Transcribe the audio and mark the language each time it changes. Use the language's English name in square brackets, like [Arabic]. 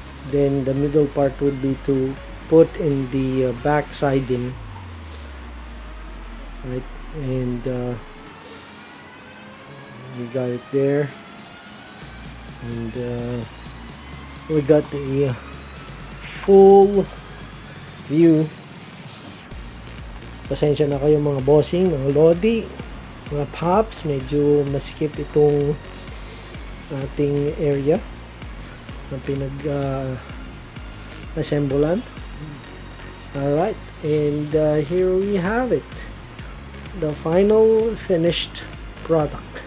[English] Then the middle part would be to put in the back siding, right? And we got it there, and we got the full view. [Filipino] Pasensya na kayo mga bossing, mga lodi, mga pops, medyo maskip itong ating area na pinag-assemblan. [English] Alright, and here we have it, the final finished product.